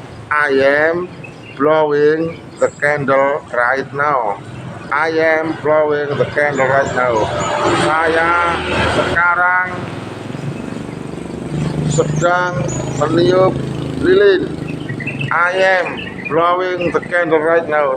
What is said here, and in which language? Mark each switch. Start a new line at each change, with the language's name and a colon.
English: I am blowing the candle right now. I am blowing the candle right now.
Indonesian: Saya sekarang sedang meniup lilin.
English: I am blowing the candle right now.